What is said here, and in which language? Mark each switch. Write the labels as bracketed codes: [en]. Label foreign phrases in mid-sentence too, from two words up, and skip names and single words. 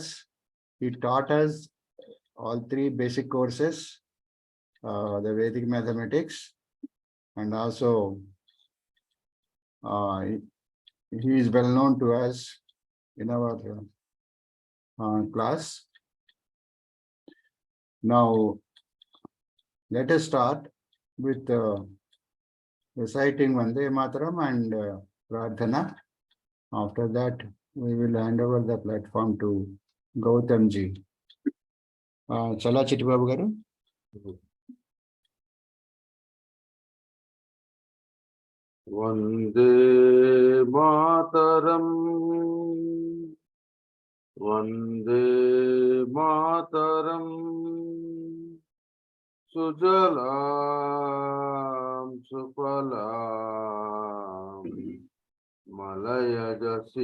[en] He taught us all 3 basic courses, the Vedic mathematics, and also he is well known to us in our class. Now let us start with reciting Vande Mataram and Prarthana. After that we will hand over the platform to Gautham ji. [te] చాలా చిట్టిబాబు గారు. [bn] বন্দে মাতরম্, বন্দে মাতরম্, সুজলাং সুফলাং, মলয়